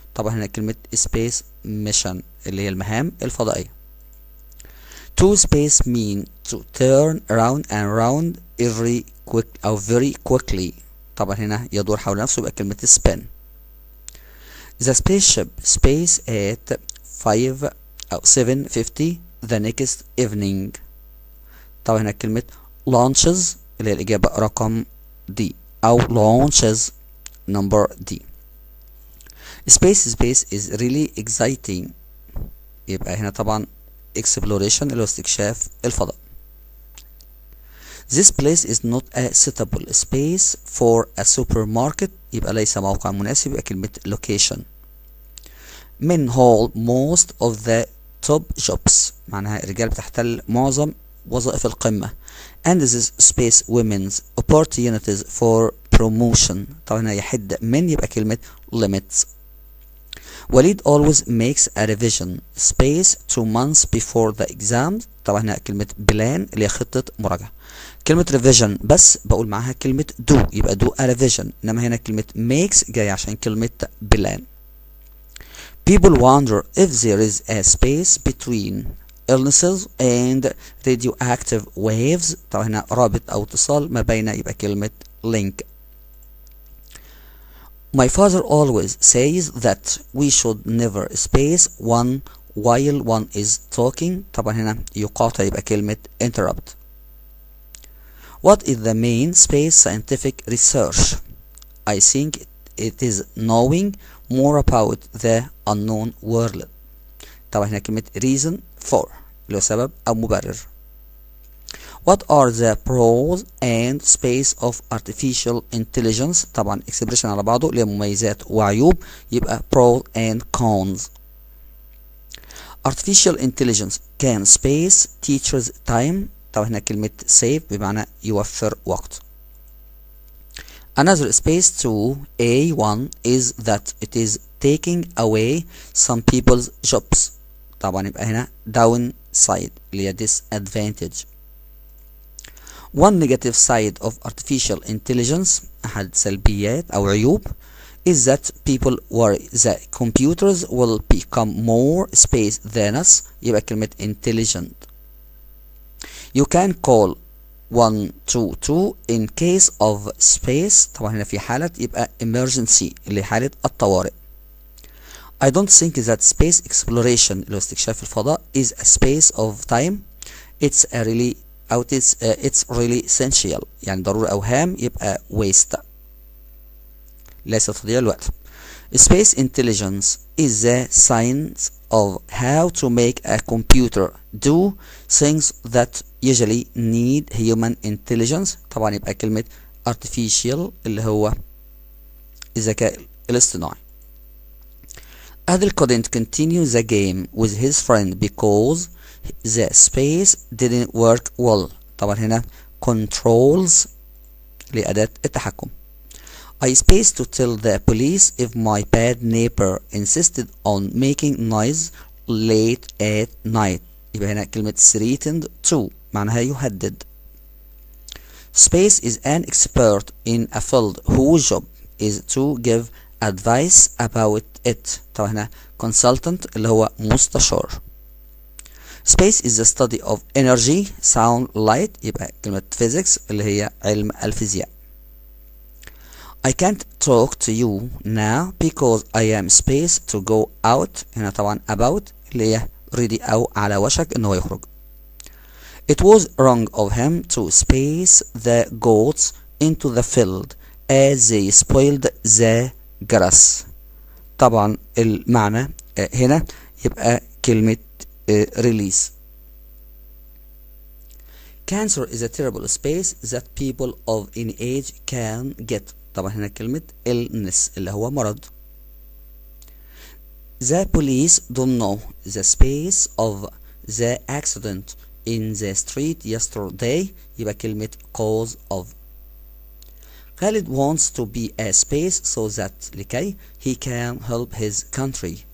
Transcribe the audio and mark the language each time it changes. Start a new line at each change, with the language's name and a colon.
Arabic: طبعا هنا كلمة space mission اللي هي المهام الفضائية.
English: To space mean to turn around and round very quickly.
Arabic: طبعا هنا يدور حول نفسه يبقى كلمة spin.
English: The spaceship space at 7:50 the next evening.
Arabic: طبعا هنا كلمة launches اللي هي الإجابة رقم D أو
English: launches number D. Space is really exciting.
Arabic: يبقى هنا طبعا exploration اللي هو استكشاف الفضاء.
English: This place is not a suitable space for a supermarket.
Arabic: يبقى ليس موقع مناسب يبقى كلمة location.
English: men hold most of the top jobs.
Arabic: معناها الرجال بتحتل معظم وظائف القمة.
English: and this space women's opportunities for promotion.
Arabic: طبعا هنا يحد من يبقى كلمة limits.
English: Walid always makes a revision space 2 months before the exams.
Arabic: طبعا هنا كلمة plan اللي هي خطة مراجعة. كلمة revision بس بقول معاها كلمة do يبقى
English: do a revision،
Arabic: انما هنا كلمة makes جاي عشان كلمة plan.
English: People wonder if there is a space between illnesses and radioactive waves.
Arabic: طبعا هنا رابط او اتصال ما بين يبقى كلمة link.
English: My father always says that we should never space one while one is talking.
Arabic: طبعا هنا يقاطع يبقى كلمة interrupt.
English: What is the main space scientific research? I think it is knowing more about the unknown world.
Arabic: طبعا هنا كلمة reason for اللي هو سبب أو مبرر.
English: What are the pros and space of artificial intelligence؟
Arabic: طبعا expression على بعضه اللي هي مميزات وعيوب يبقى
English: pros and cons. Artificial intelligence can space teachers time.
Arabic: طبعا هنا كلمة save بمعنى يوفر وقت.
English: Another space to A1 is that it is taking away some people's jobs.
Arabic: طبعا يبقى هنا downside اللي هي disadvantage.
English: One negative side of artificial intelligence
Arabic: أحد سلبيات أو عيوب
English: is that people worry that computers will become more space than us.
Arabic: يبقى كلمة intelligent.
English: You can call 122 in case of space.
Arabic: طبعا هنا في حالة يبقى emergency اللي حالة الطوارئ.
English: I don't think that space exploration
Arabic: اللي هو استكشاف الفضاء
English: is a space of time. It's really essential
Arabic: يعني ضروري أو هام يبقى waste ليس تضييع الوقت.
English: Space intelligence is the science of how to make a computer do things that usually need human intelligence.
Arabic: طبعا يبقى كلمة artificial اللي هو الذكاء الاصطناعي.
English: Adil couldn't continue the game with his friend because the space didn't work well.
Arabic: طبعا هنا controls لأداة التحكم.
English: I spaced to tell the police if my bad neighbor insisted on making noise late at night.
Arabic: يبقى هنا كلمة threatened to معناها يهدد.
English: Space is an expert in a field whose job is to give advice about it.
Arabic: طبعا هنا consultant اللي هو مستشار.
English: Space is the study of energy, sound, light.
Arabic: يبقى كلمة physics اللي هي علم الفيزياء.
English: I can't talk to you now because I am spaced to go out.
Arabic: هنا طبعا about اللي هي ready أو على وشك إنه يخرج.
English: It was wrong of him to space the goats into the field as they spoiled the grass.
Arabic: طبعا المعنى هنا يبقى كلمة release.
English: Cancer is a terrible space that people of any age can get.
Arabic: طبعا هنا كلمة illness اللي هو مرض.
English: The police don't know the space of the accident in the street yesterday.
Arabic: يبقى كلمة
English: cause of. Khalid wants to be a space so that لكي he can help his country.